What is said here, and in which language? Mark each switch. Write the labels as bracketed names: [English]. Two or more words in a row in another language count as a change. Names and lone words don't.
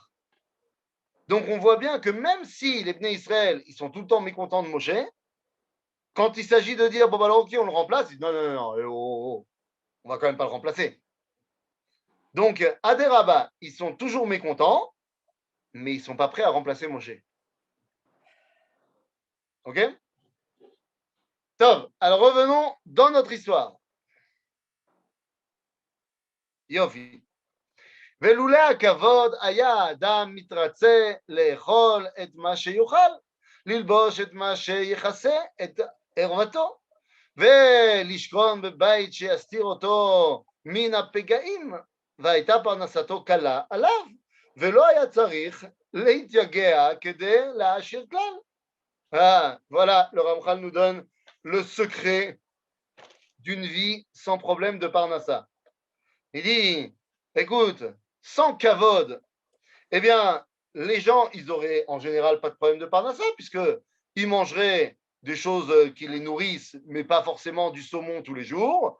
[French] Donc on voit bien que même si les Bnei Israël, ils sont tout le temps mécontents de Moshe, quand il s'agit de dire, bon, bah, alors, ok, on le remplace, ils disent, non, on va quand même pas le remplacer. Donc, à des rabbins, ils sont toujours mécontents, mais ils ne sont pas prêts à remplacer Moshe. OK? Top. Alors, revenons dans notre histoire. Yofi. [Hebrew] ולולא הכבוד היה האדם מתרצה לאכול את מה שיוכל, ללבוש את מה שיכסה את ערוותו, ולשכון בבית שיסתיר אותו מן הפגעים, והייתה פרנסתו קלה עליו, ולא היה צריך להתייגע כדי להעשיר כלל. [French] Voilà, le Ramchal nous donne le secret d'une vie sans problème de parnassa. Il dit, écoute, sans kavod, eh bien, les gens, ils auraient en général pas de problème de parnassa, puisqu'ils mangeraient des choses qui les nourrissent, mais pas forcément du saumon tous les jours.